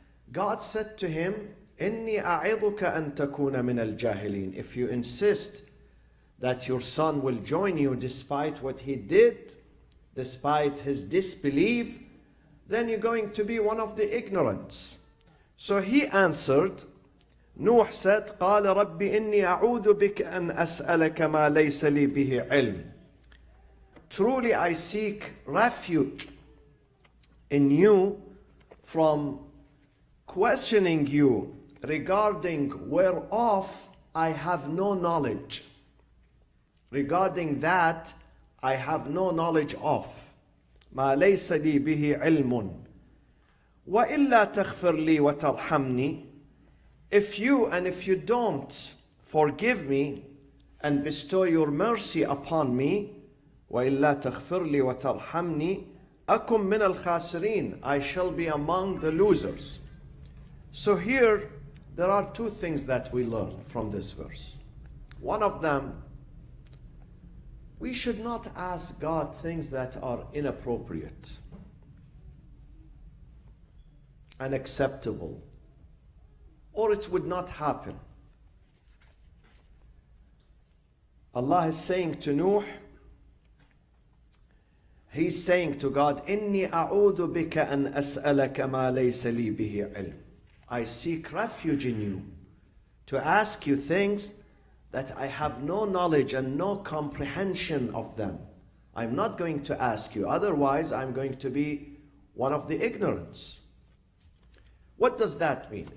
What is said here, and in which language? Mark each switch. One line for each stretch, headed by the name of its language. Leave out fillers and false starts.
English: God said to him,
Arabic: إِنِّي أَعِظُكَ أَن تَكُونَ مِنَ الْجَاهِلِينَ.
English: If you insist that your son will join you despite what he did, despite his disbelief, then you're going to be one of the ignorants. So he answered, Nuh said,
Arabic: قال رب إني أعوذ بك أن أسألك ما ليس لي به علم.
English: Truly I seek refuge in you from questioning you regarding whereof I have no knowledge. Regarding that I have no knowledge of.
Arabic: ما ليس لي به علم. وإلا تغفر لي وترحمني.
English: If you don't forgive me and bestow your mercy upon me,
Arabic: وإلا تغفر لي وترحمني أكن من الخاسرين.
English: I shall be among the losers. So here there are two things that we learn from this verse. One of them, we should not ask God things that are inappropriate, unacceptable, or it would not happen. Allah is saying to Nuh, He's saying to God,
Arabic: إِنِّي أَعُوذُ بِكَ أَنْ أَسْأَلَكَ مَا لَيْسَ لِي بِهِ عِلْمٍ.
English: I seek refuge in you to ask you things that I have no knowledge and no comprehension of them. I'm not going to ask you, otherwise I'm going to be one of the ignorants. What does that mean?